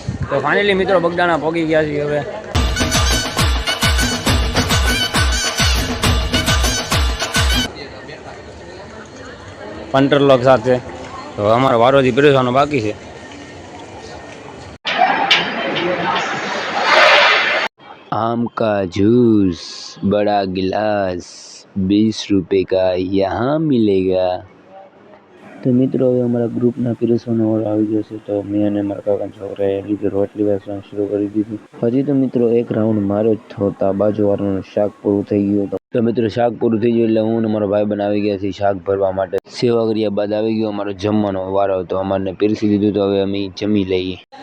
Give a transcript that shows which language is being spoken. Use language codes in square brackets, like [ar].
[gu] તો ફાઇનલી મિત્રો બગદાણા પહોંચી ગયા છીએ હવે. પંટરલોક સાથે તો અમારો વારોથી પીરસવાનો બાકી છે. [hi] आम का जूस बड़ा गिलास 20 रुपए का यहाँ मिलेगा. [gu] તો મિત્રો હવે અમારા ગ્રુપના પીરસવાનો ઓર્ડર આવી ગયો છે. તો મેં અને મારા કાકાના છોકરાએ લીધે રોટલી વેચવાનું શરૂ કરી દીધું. હજી તો મિત્રો એક રાઉન્ડ માર્યો જ થતા બાજુવાળાનું શાક પૂરું થઈ ગયું હતું. તો મિત્રો શાક પૂરું થઈ ગયું એટલે હું અને મારો ભાઈ બનાવી ગયા છીએ શાક ભરવા માટે. સેવા કર્યા બાદ આવી ગયો અમારો જમવાનો વારો. તો અમારને પીરસી દીધું. તો હવે અમે જમી લઈએ.